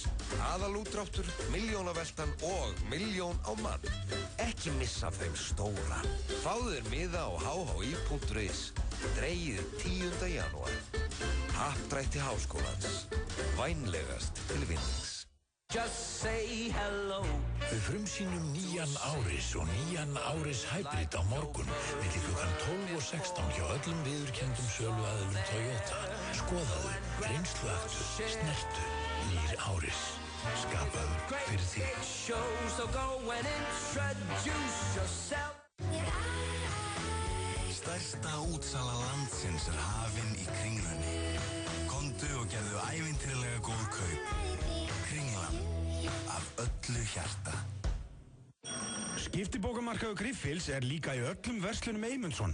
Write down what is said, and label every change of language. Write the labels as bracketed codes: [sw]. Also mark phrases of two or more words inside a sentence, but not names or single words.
[is] Aðalútdráttur, milljónaveltan og milljón á mann. Ekki missa þeim stóra. Fáðu þér miða á hhi.is. Dregið 10. janúar. Happdrætti Háskólans. Vænlegast til vinnings. [en] Just say hello. [is] Við frumsýnum nýjan Áris og nýjan Áris Hybrid á morgun milli klukkan 12 og 16 hjá öllum viðurkenndum söluaðilum Toyota. Skoðaðu, reynsluaktu, snertu, nýr Áris. Skapaður fyrir þig. [en] So go and introduce yourself. [is] Stærsta útsala landsins hafin í Kringlunni. Komdu og gerðu ævintýralega góð kaup. Kringlan, af öllu hjarta. Skiptibókamarkaður Griffils líka í öllum verslunum Eymundsson.